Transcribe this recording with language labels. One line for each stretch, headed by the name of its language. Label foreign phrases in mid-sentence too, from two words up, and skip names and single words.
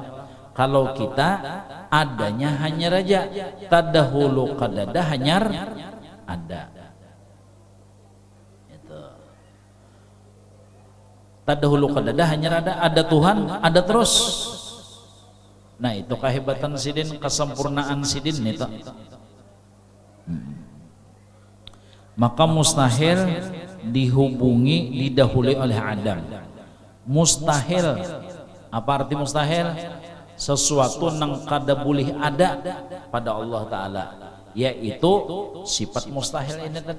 Banjar: Kalau kita adanya hanyar aja, tadahulu kadada hanyar ada. Itu. Tadahulu kadada hanyar ada Tuhan, ada terus. Nah itu kehebatan sidin, kesempurnaan sidin itu.
Indonesian: Maka mustahil dihubungi, didahului oleh Adam. Mustahil, apa arti mustahil? Sesuatu yang kada boleh ada pada Allah Ta'ala, yaitu sifat mustahil ini tadi.